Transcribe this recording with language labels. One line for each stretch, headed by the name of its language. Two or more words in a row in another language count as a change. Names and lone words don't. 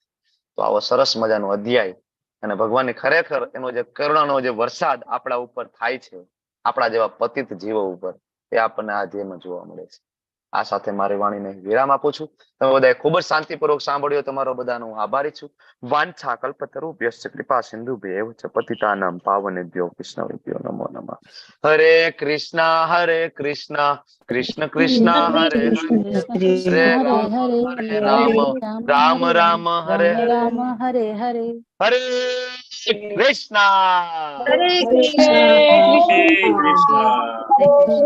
Gujarati: તો આવો સરસ મજાનો અધ્યાય અને ભગવાનની ખરેખર એનો જે કરુણાનો જે વરસાદ આપણા ઉપર થાય છે, આપણા જેવા પતિત જીવો ઉપર, એ આપણને આ અધ્યાયમાં જોવા મળે છે. આ સાથે મારી વાણીને વિરામ આપું છું. તમે બધાએ ખૂબ જ શાંતિપૂર્વક સાંભળ્યો. તમારો બધાનો આભારી છું.
Sanskrit: वाञ्छा कल्पतरुभ्यश्च कृपा सिन्धुभ्यैव च पतितानां पावनेभ्यो वैष्णवेभ्यो नमो नमः. हरे कृष्ण कृष्ण कृष्ण हरे हरे हरे राम राम राम हरे हरे हरे हरे कृष्ण. हरे कृष्ण.